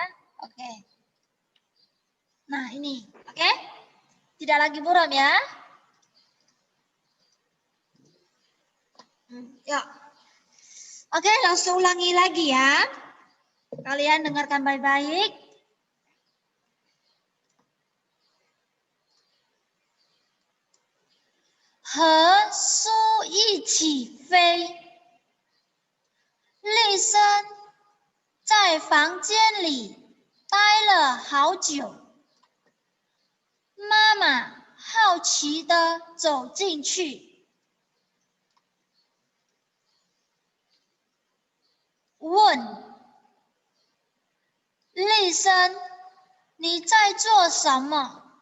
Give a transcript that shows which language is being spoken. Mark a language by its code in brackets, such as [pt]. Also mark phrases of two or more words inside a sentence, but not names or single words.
[id] Lagi ya? Oke. Nah, ini. Oke? Tidak lagi buram ya. Ya. Oke, langsung ulangi lagi ya. Kalian dengarkan baik-baik. He su yi qi fei. [zh] 厉声在房间里待了好久。妈妈好奇地走进去，问：“厉声，你在做什么？”